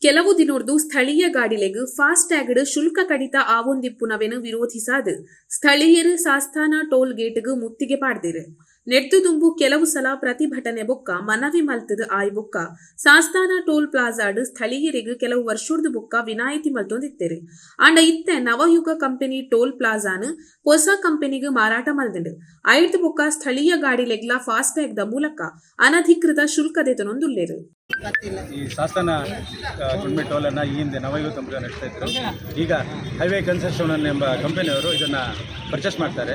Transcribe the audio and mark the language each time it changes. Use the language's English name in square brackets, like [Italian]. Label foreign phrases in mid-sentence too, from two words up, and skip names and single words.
[Tulu] ಕೆಲವು ದಿನೋರ್ದು ಸ್ಥಳೀಯ ಗಾಡಿಲೆಗ್ ಫಾಸ್ಟ್ ಟ್ಯಾಗ್ಡ್ ಶುಲ್ಕ ಕಡಿತ ಆವೊಂದಿಪ್ಪುನವೆನು ವಿರೋಧಿಸಾದು ಸ್ಥಳೀಯರು ಸಾಸ್ತಾನ [English] toll gate [Tulu] ಮುತ್ತಿಗೆ ಪಾಡ್ದಿರು. ನೆಟ್ಟು ದುಂಬು ಕೆಲವು ಸಲ ಪ್ರತಿಭಟನೆ ಬೊಕ್ಕ ಮನವಿ ಮಲ್ತದ ಆಯ್ ಬೊಕ್ಕ ಸಾಸ್ತಾನ [English] toll plaza [Tulu] ಸ್ಥಳೀಯರಿಗೆ ಕೆಲವು ವರ್ಷೋರ್ದು ಬೊಕ್ಕ ವಿನಾಯಿತಿ ಮಲ್ತೊಂದಿತ್ತೆರು. ಆಂಡ ಇತ್ತೆ ನವಯುಗ ಕಂಪನಿ [English] toll plaza [Tulu] ಹೊಸ ಕಂಪನಿಗೆ ಮಾರಾಟ ಮಲ್ದಿಂಡು. ಐಟ್ ಬೊಕ್ಕ ಸ್ಥಳೀಯ ಗಾಡಿಲೆಗ್ಲ ಫಾಸ್ಟ್ ಟ್ಯಾಗ್ ದ ಮೂಲಕ ಅನಧಿಕೃತ ಶುಲ್ಕದೆತನೊಂದುಲ್ಲೇರು. [Kannada] ಈ ಸಾಸ್ತಾನ ಚುಂಬಿ ಟೋಲನ್ನು ಈ ಹಿಂದೆ ನವಯುಗ ಕಂಪನಿ ನಡೆಸ್ತಾ ಇದ್ರು. ಈಗ ಹೈವೇ ಕನ್ಸೆಷನ್ ಎಂಬ ಕಂಪನಿಯವರು ಇದನ್ನು ಪರ್ಚೇಸ್ ಮಾಡ್ತಾರೆ.